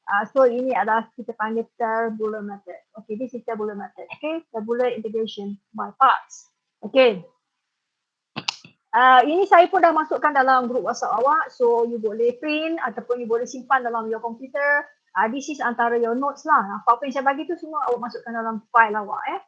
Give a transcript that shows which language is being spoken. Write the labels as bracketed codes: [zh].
[ms] So ini adalah kita panggil [en] tabular method. Okay, this is tabular method. Okay, tabular integration by parts. Okay. [ms] Ini saya pun dah masukkan dalam group WhatsApp awak. So you boleh print ataupun you boleh simpan dalam [en] your computer. This is [ms] antara [en] your notes [ms] lah. Apa-apa yang saya bagi tu semua awak masukkan dalam file awak.